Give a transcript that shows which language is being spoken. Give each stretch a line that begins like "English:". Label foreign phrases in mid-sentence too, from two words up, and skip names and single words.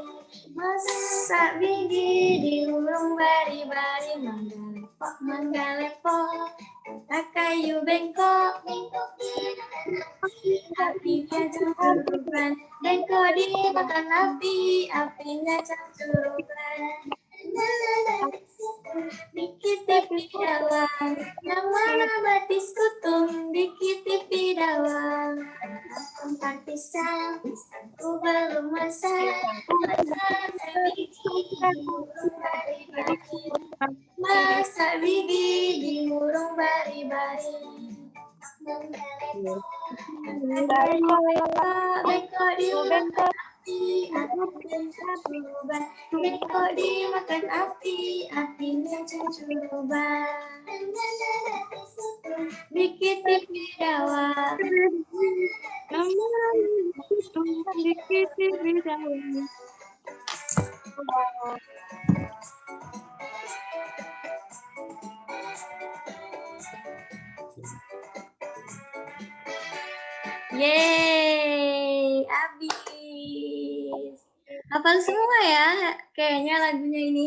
Banjar: Masak biji di hurung bari-bari, mangga lepok, mangga lepok. Kayu bengkok, bengkok dimakan api, apinya cangcuruban. Bengkok dimakan api, apinya cangcuruban. Dikit tipi dawang, yang mana batis kutung, dikit tipi dawang. Tampar pisang, pisangku belum masak, masak sebiji di hurung bari-bari. Masak biji di hurung bari-bari. Bengkok dimakan api, apinya cangcuruban. Bengkok dimakan api, apinya cangcuruban. Dikit tipi dawang, Dikit tipi dawang.
Indonesian: yeay, habis. Hafal semua ya, kayaknya lagunya ini.